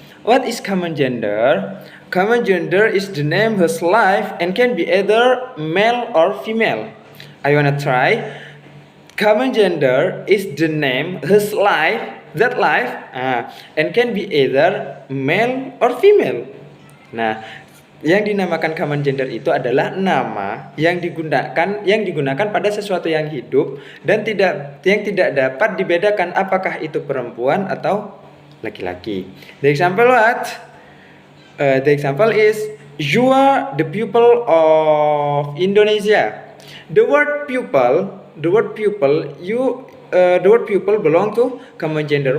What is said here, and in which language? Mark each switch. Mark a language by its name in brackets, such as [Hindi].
[English] What is common gender? Common gender is the name whose life and can be either male or female. I wanna try. Common gender is the name whose life and can be either male or female. [Indonesian] Nah, yang dinamakan common gender itu adalah nama yang digunakan pada sesuatu yang hidup dan yang tidak dapat dibedakan apakah itu perempuan atau laki-laki. [English] The example what? The example is you are the pupil of Indonesia. The word pupil belong to common gender.